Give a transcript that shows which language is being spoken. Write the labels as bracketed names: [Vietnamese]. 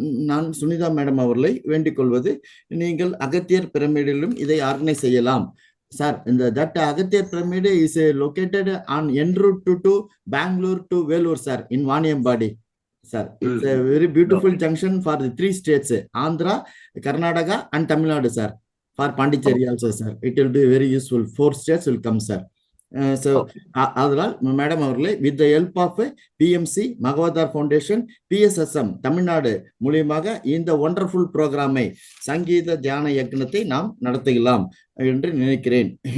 [Tamil] நான் சுனிதா மேடம் அவர்களை வேண்டிக் கொள்வது, நீங்கள் அகத்தியர் பிரமிடிலும் இதை ஆர்கனைஸ் செய்யலாம். [English] Sir, that Agatya pyramid is located on en route to Bangalore to Vellore, sir, in Vaniyambadi. Sir, it's a very beautiful junction for the 3 states, Andhra, Karnataka and Tamil Nadu, sir. For Pondicherry also, sir. It will be very useful. 4 states will come, sir. [Tamil] அதனால் madam அவர்களே, [English] with the help of PMC, [Tamil] மகவதார் foundation, PSSM Tamil Nadu மூலியமாக இந்த [English] wonderful ப்ரோக்ராமை, [Tamil] சங்கீத தியான யக்னத்தை நாம் நடத்துகலாம் என்று நினைக்கிறேன்.